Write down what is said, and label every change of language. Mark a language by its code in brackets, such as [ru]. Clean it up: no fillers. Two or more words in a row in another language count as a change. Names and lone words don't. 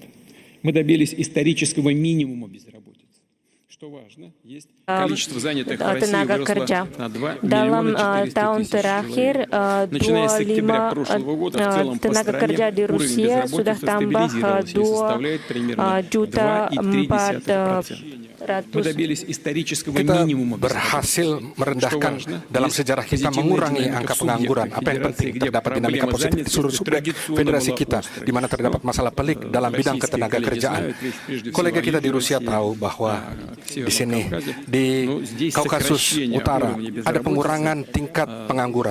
[ru] Мы добились исторического минимума безработицы. Что важно, есть количество занятых в России выросло на 2 400 000 человек. Начиная с октября прошлого года в целом по стране уровень безработицы стабилизировался и составляет примерно 2,3%. Мы добились исторического минимума [id] berhasil merendahkan dalam sejarah kita mengurangi angka pengangguran. Apa yang penting terdapat dinamika positif di seluruh subjek federasi kita, di mana terdapat masalah pelik dalam bidang ketenagakerjaan. Kolega kita di Rusia tahu bahwa di sini di Kaukasus Utara ada pengurangan tingkat pengangguran.